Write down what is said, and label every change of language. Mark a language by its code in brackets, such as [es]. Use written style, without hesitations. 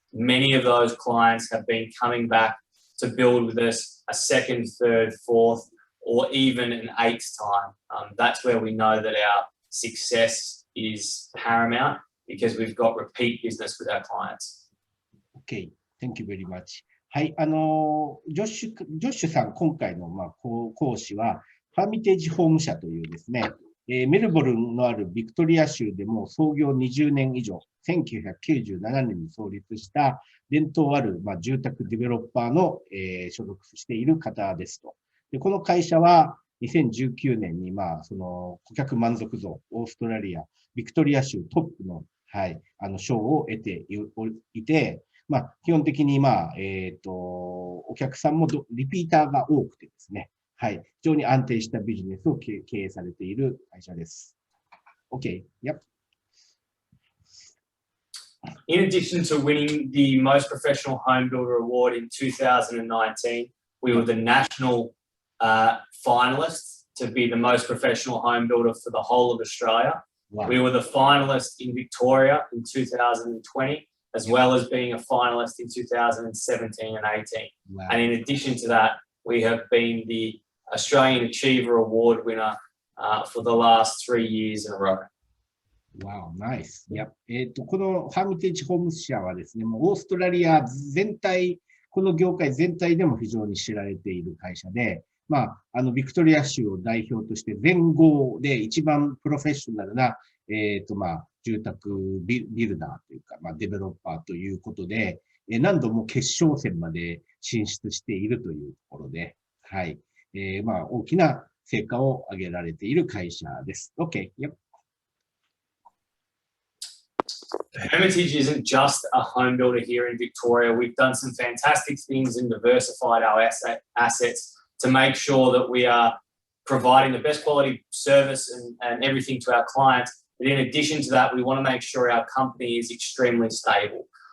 [en] Many of those clients have been coming back to build with us a second, third, fourth, or even an eighth time. That's where we know that our success is paramount because we've got repeat business with our clients. Okay, thank you very much. [ja] はい、ジョッシュさん、今回の講師は、ファーミテージホーム社というですね、メルボルンのあるビクトリア州でも創業20年以上、1997年に創立した伝統ある、住宅デベロッパーの、所属している方ですと。で、この会社は2019年に、その顧客満足度、オーストラリア、ビクトリア州トップの、賞を得ていて、基本的に、お客さんもリピーターが多くてですね、非常に安定したビジネスを経営されている会社です。 [en] OK. Yep. In addition to winning the Most Professional Home Builder Award in 2019, we were the national finalists to be the most professional home builder for the whole of Australia. Wow. We were the finalist in Victoria in 2020, as well as being a finalist in 2017 and 18. Wow. And in addition to that, we have been the Australian Achiever Award winner for the last 3 years in a row. Wow, nice. Yep. [ja] このファーミテージホーム社はですね、もうオーストラリア全体、この業界全体でも非常に知られている会社で、ビクトリア州を代表として全豪で一番プロフェッショナルな、住宅ビルダーというか、デベロッパーということで、何度も決勝戦まで進出しているというところで、大きな成果を上げられている会社です。 [en] OK. Yep. Hermitage isn't just a home builder here in Victoria. We've done some fantastic things and diversified our assets to make sure that we are providing the best quality service and everything to our clients. But in addition to that, we want to make sure our company is extremely stable.